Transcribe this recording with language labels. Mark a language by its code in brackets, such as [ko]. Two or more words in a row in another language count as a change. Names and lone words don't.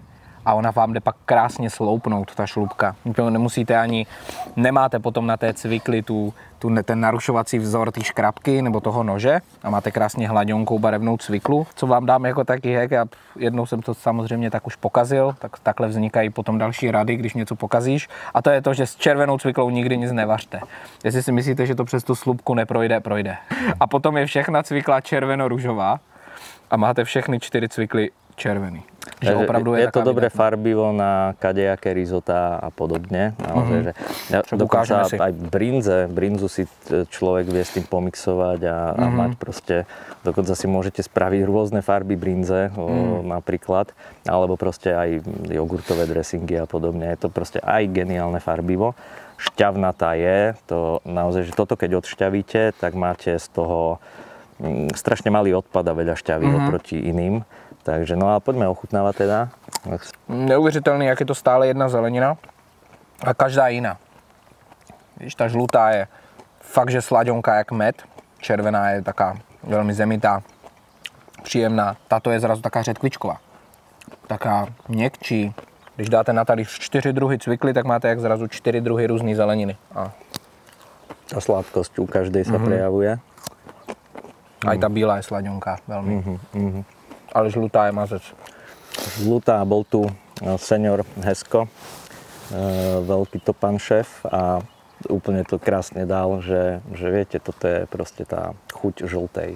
[cs] A ona vám jde pak krásně sloupnout, ta šlupka. Nemusíte ani, nemáte potom na té cvikli ten narušovací vzor té škrabky nebo toho nože a máte krásně hladionkou barevnou cviklu, co vám dám jako taky hack a jednou jsem to samozřejmě tak už pokazil, tak takhle vznikají potom další rady, když něco pokazíš a to je to, že s červenou cviklou nikdy nic nevařte. Jestli si myslíte, že to přes tu slupku neprojde, projde. A potom je všechna cvikla červeno-ružová a máte všechny 4 cvikly červený. [sk] Že opravdu je to dobré farbivo na kadejaké risotá a podobne. Naozaj, že dokonca aj brinzu si človek vie s tým pomixovať a mať proste, dokonca si môžete spraviť rôzne farby brinze napríklad, alebo proste aj jogurtové dressingy a podobne. Je to proste aj geniálne farbivo. Šťavnatá je, to naozaj, že toto keď odšťavíte, tak máte z toho strašne malý odpad a veľa šťavy oproti iným. Takže no a poďme ochutnávať teda. [cs] Neuvěřitelný, jak je to stále jedna zelenina a každá jiná. Víš, ta žlutá je fakt, že slaďonka jak med. Červená je taká velmi zemitá, příjemná. Tato je zrazu taká řetkvičková. Taká měkčí. Když dáte na talíř 4 druhy cvikly, tak máte jak zrazu 4 druhy různý zeleniny. A [sk] tá sladkosť u každej sa prejavuje. aj tá bílá je slaďonka veľmi. [cs] Ale žlutá je mazec. [sk] Žlutá, bol tu senior Hesko, veľký topan šéf a úplne to krásne dal, že viete, toto je proste tá chuť žltej.